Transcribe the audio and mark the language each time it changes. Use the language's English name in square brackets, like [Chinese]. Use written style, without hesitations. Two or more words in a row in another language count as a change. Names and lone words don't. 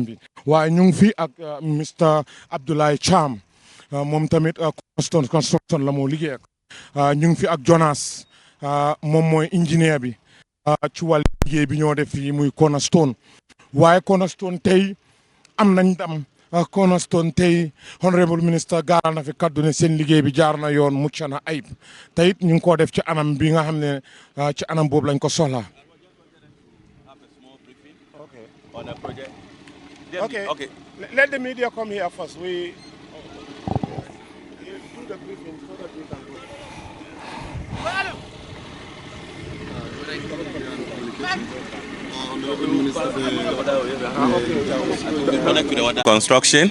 [Wolof] bi waaye ñu ngi fi ak Mr Abdoulaye Cham moom tamit construction la moo liggéey ak ñu ngi fi ak Jonas moom mooy ingénieur bi ci wàllu liggéey bi ñoo def fii muy Cornerstone waaye Cornerstone tey am nañ ndam Cornerstone tey [English] honorable minister [Wolof] gaaral na fi kaddu ne seen liggéey bi jaar na yoon mucc na ayib te it ñu ngi koo def ci anam bi nga xam ne ci anam boobu lañ ko soxlaa. [English] Okay. Let the media come here first. We do the briefing so that we can go. Construction.